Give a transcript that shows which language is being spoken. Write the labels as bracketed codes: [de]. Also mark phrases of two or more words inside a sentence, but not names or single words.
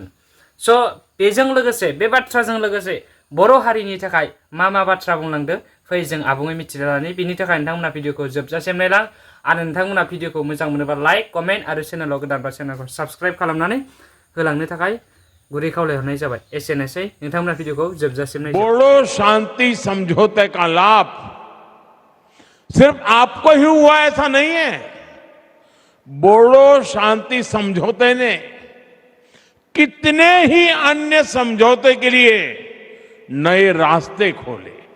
[brx] स' बेजों लोगोसे बे बाथ्राजों लोगोसे बर' हारिनि थाखाय मा बाथ्रा बुंलांदो फै जों आबुङै मिथिलांनि। बिनि थाखाय नोंथांमोना भिडिअखौ जोबजासिम नायलां आरो नोंथांमोना भिडिअखौ मोजां मोनोबा [en] like comment [brx] आरो चेनेलाव गोदानबा चेनेलखौ साबस्क्राइब खालामनानै होलांनो थाखाय गुरै खावलायहरनाय जाबाय। एसेनोसै, नोंथांमोना भिडिअखौ जोबजासिम नायजोब। [hi] बोडो शांति समझौते का लाभ सिर्फ आपको ही हुआ ऐसा नहीं है। बोडो शांति समझौते ने कितने ही अन्य समझौते के लिए नए रास्ते खोले।